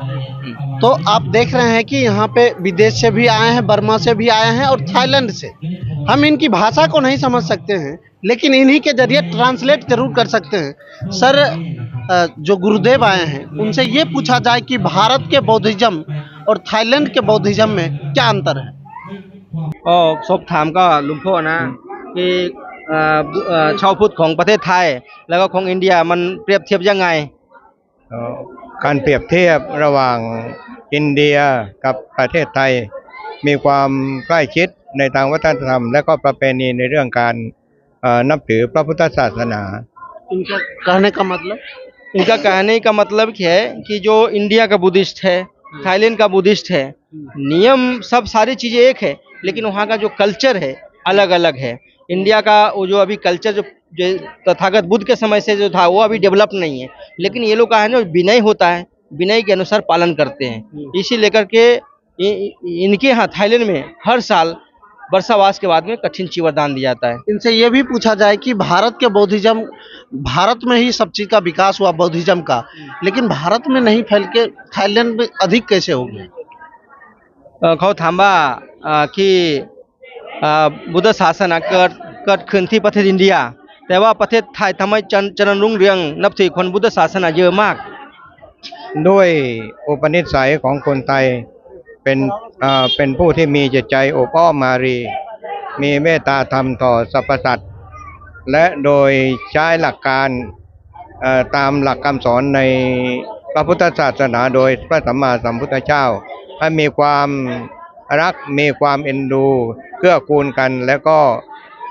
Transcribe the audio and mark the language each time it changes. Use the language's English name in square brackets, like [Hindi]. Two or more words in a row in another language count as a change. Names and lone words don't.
[Hindi] तो आप देख रहे हैं कि यहाँ पे विदेश से भी आए हैं, बर्मा से भी आए हैं और थाईलैंड से। हम इनकी भाषा को नहीं समझ सकते हैं, लेकिन इन्हीं के जरिए ट्रांसलेट जरूर कर सकते हैं। सर, जो गुरुदेव आए हैं, उनसे ये पूछा जाए कि भारत के बौद्धिज्म और थाईलैंड के बौद्धिज्म में क्या अंतर है? [Thai] สอบถามก็หลวงพ่อนะที่ชาวพุทธของประเทศไทยแล้วก็ของอินเดียมันเปรียบเทียบยังไง การเปรียบเทียบระหว่างอินเดียกับประเทศไทยมีความใกล้ชิดในทางวัฒนธรรมและก็ประเพณีในเรื่องการนับถือพระพุทธศาสนา [Hindi] इनका कहने का मतलब? इनका कहने का मतलब क्या है कि जो इंडिया का बुद्धिस्ट है, थाईलैंड का बुद्धिस्ट है, नियम सब सारी चीज़ें एक है, लेकिन वहाँ का जो कल्चर है अलग अलग है। इंडिया का वो जो अभी कल्चर जो तथागत बुद्ध के समय से जो था, वो अभी डेवलप नहीं है, लेकिन ये लोग का है ना, विनय होता है, विनय के अनुसार पालन करते हैं। इसी लेकर के इनके यहाँ थाईलैंड में हर साल वर्षावास के बाद में कठिन चीवर दान दिया जाता है। इनसे ये भी पूछा जाए कि भारत के बौद्धिज्म, भारत में ही सब चीज़ का विकास हुआ बौद्धिज्म का, लेकिन भारत में नहीं फैल के थाईलैंड में अधिक कैसे हो गया? [Thai] เขาถามว่าที่บุตรศาสนาเกิดขึ้นที่ประเทศอินเดีย แต่ว่าประเทศไทยทำให้เจริญรุ่งเรือง นับถือคนพุทธศาสนาเยอะมาก ด้วยอุปนิสัยของคนไทยเป็นผู้ที่มีจิตใจอบอ้อมอารี มีเมตตาธรรมต่อสรรพสัตว์และโดยใช้หลักการตามหลักคำสอนในพระพุทธศาสนาโดยพระสัมมาสัมพุทธเจ้าให้มีความรักมีความเอ็นดูเกื้อกูลกันแล้วก็